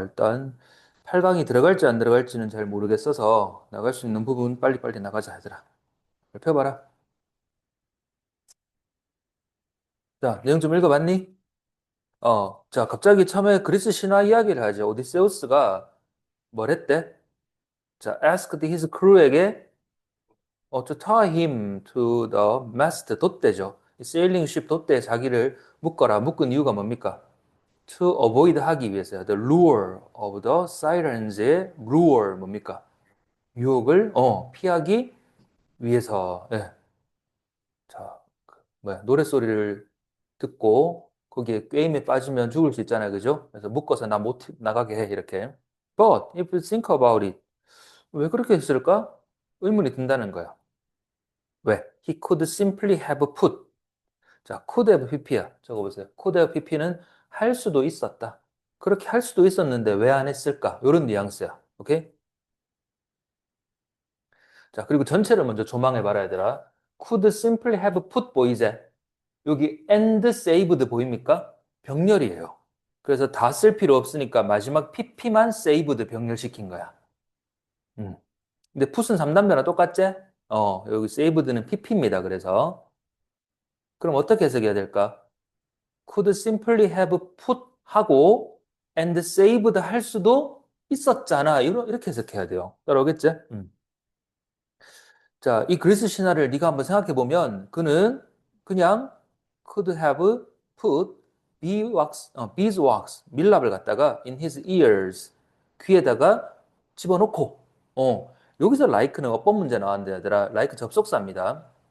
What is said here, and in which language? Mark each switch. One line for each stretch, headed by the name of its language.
Korean: 일단 8강이 들어갈지 안 들어갈지는 잘 모르겠어서 나갈 수 있는 부분 빨리빨리 나가자, 얘들아. 펴봐라. 자, 내용 좀 읽어봤니? 자, 갑자기 처음에 그리스 신화 이야기를 하죠. 오디세우스가 뭘 했대?
English: 자, asked his crew에게 to tie him to the mast, 돛대죠.
Korean: 이 세일링 쉽 돛대에 자기를 묶어라. 묶은 이유가 뭡니까?
English: To avoid
Korean: 하기 위해서요.
English: The lure of the sirens의 lure
Korean: 뭡니까? 유혹을 피하기 위해서. 예. 자, 뭐야? 노랫소리를 듣고 거기에 게임에 빠지면 죽을 수 있잖아요. 그죠? 그래서 묶어서 나 못 나가게 해. 이렇게.
English: But if you think about it,
Korean: 왜 그렇게 했을까? 의문이 든다는 거야. 왜?
English: He could simply have put. 자, could have pp야.
Korean: 적어보세요. could have pp는 할 수도 있었다. 그렇게 할 수도 있었는데 왜 안 했을까? 이런 뉘앙스야. 오케이? 자, 그리고 전체를 먼저 조망해 봐라, 얘들아.
English: could simply have put boy제.
Korean: 여기 and saved 보입니까? 병렬이에요. 그래서 다 쓸 필요 없으니까 마지막 pp만 saved 병렬시킨 거야. 음. 근데 put은 3단변랑 똑같지? 여기 saved는 pp입니다. 그래서. 그럼 어떻게 해석해야 될까?
English: could simply have put 하고 and saved
Korean: 할 수도 있었잖아. 이렇게 해석해야 돼요. 따라오겠지? 자, 이 그리스 신화를 네가 한번 생각해 보면 그는 그냥
English: could have put beeswax,
Korean: 밀랍을 갖다가
English: in his ears,
Korean: 귀에다가 집어넣고 여기서 like는 어법 문제 나왔는데 얘들아 like 접속사입니다.